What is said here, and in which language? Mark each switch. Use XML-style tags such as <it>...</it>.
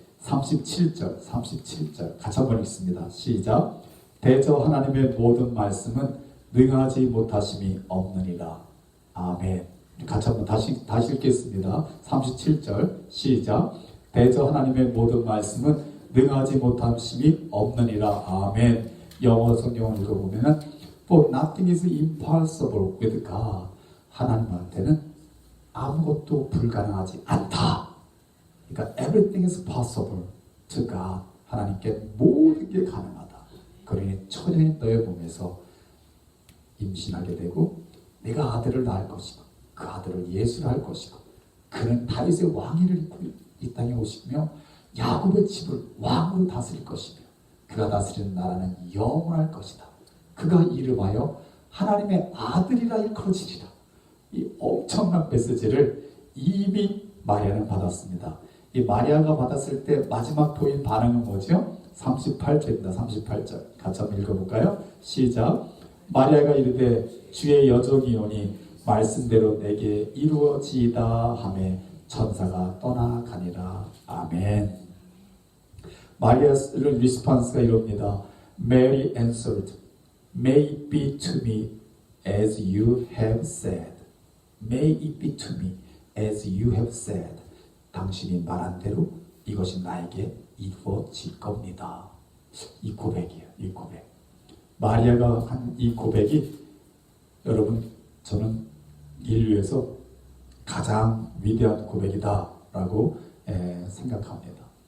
<ko>37절 같이 한번 읽습니다. 시작. 대저 하나님의 모든 말씀은 능하지 못하심이 없느니라. 아멘. 같이 한번 다시 읽겠습니다. 37절 시작. 대저 하나님의 모든 말씀은 능하지 못하심이 없느니라. 아멘. 영어 성경을 읽어보면</ko> <en>For nothing is impossible with God.</en> <ko>하나님한테는 아무것도 불가능하지 않다. 그러니까</ko> <en>everything is possible to God.</en> <ko>하나님께 모든 게 가능하다. 그러니 처녀인 너의 몸에서 임신하게 되고 내가 아들을 낳을 것이고 그 아들을 예수를 할 것이고 그는 다윗의 왕위를 입고 이 땅에 오시며 야곱의 집을 왕으로 다스릴 것이며 그가 다스리는 나라는 영원할 것이다. 그가 이름하여 하나님의 아들이라 일컬어지리라. 이 엄청난 메시지를 이미 마리아는 받았습니다. 이 마리아가 받았을 때 마지막 보인 반응은 뭐죠? 38절입니다. 38절 같이 한번 읽어볼까요? 시작. 마리아가 이르되 주의 여종이 오니 말씀대로 내게 이루어지이다 하매 천사가 떠나가니라. 아멘. 마리아의 리스폰스가 이럽니다.</ko> <en>Mary answered, May it be to me as you have said. May it be to me as you have said.</en> <ko>당신이 말한 대로 이것이 나에게 이루어질 겁니다. 이 고백이에요. 이 고백. 마리아가 한 이 고백이 여러분 저는 인류에서 가장 위대한 고백이다라고 생각합니다.</ko>